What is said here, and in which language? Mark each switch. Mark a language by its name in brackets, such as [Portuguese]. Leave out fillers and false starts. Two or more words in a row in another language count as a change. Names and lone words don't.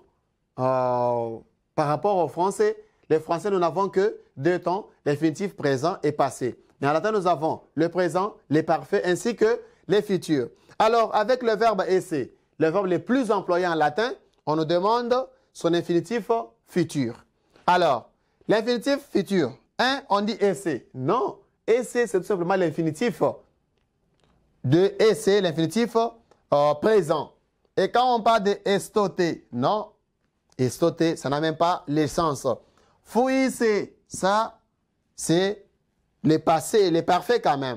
[French] Par rapport au français, les français, nous n'avons que 2 temps, l'infinitif présent et passé. Mais en latin, nous avons le présent, les parfaits ainsi que les futurs. Alors, avec le verbe esse, le verbe le plus employé en latin, on nous demande son infinitif futur. Alors, l'infinitif futur, on dit esse. Non, esse, c'est tout simplement l'infinitif de esse, l'infinitif présent. Et quand on parle de estoter, non, estoter, ça n'a même pas l'essence. Fouillisser, ça, c'est les passés, les parfaits quand même.